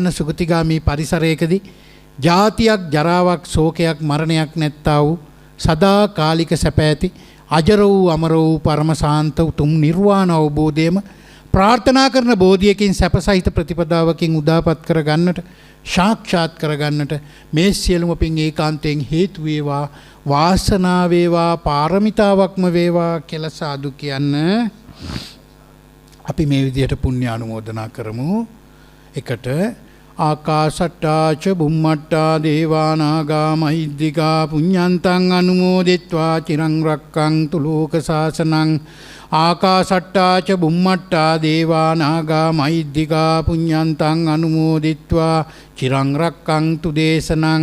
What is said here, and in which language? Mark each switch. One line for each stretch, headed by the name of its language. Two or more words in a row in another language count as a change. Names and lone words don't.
Sinhala: සුගතිගාමී පරිසරයකදී ජාතියක් ජරාවක් ශෝකයක් මරණයක් නැත්තා වූ සදා කාලික සැප ඇති අජර වූ අමර වූ පරම ශාන්ත උතුම් නිර්වාණ අවබෝධයම ප්‍රාර්ථනා කරන බෝධියකින් සැපසහිත ප්‍රතිපදාවකින් උදාපත් කර ගන්නට සාක්ෂාත් කර ගන්නට මේ සියලුම පින් ඒකාන්තයෙන් හේතු වේවා වාසනාව වේවා පාරමිතාවක්ම වේවා කියලා සාදු කියන්න. අපි මේ විදිහට පුණ්‍ය අනුමෝදනා කරමු.
Pali: එකට ආකාශට්ටා ච බුම්මට්ටා දේවා නාග මහිද්దికා පුඤ්ඤන්තං අනුමෝදිත්වා චිරං රක්ඛන්තු ලෝක සාසනං. ආකාශට්ටා ච බුම්මට්ටා දේවා නාග මහිද්దికා පුඤ්ඤන්තං අනුමෝදිත්වා චිරං රක්ඛන්තු දේශනං.